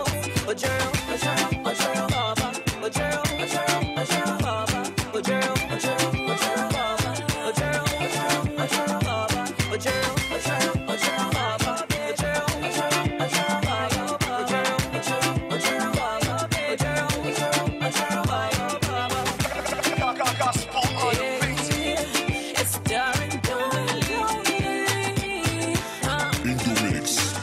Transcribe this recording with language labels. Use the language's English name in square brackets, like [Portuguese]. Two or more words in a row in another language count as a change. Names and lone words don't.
[Yoruba] Ojoro, Ojoro, Ojoro, Baba, Ojoro, Ojoro, Ojoro, Baba, Ojoro, Ojoro, Ojoro, Baba, Ojoro, Ojoro, Ojoro, Baba, Ojoro, Ojoro, Ojoro, Baba, Ojoro, Ojoro, Ojoro, Baba, Ojoro, Ojoro, Ojoro, Baba, Ojoro, Ojoro, Baba. [English] Gospel on the beat. It's Darren Donnelly. In the mix.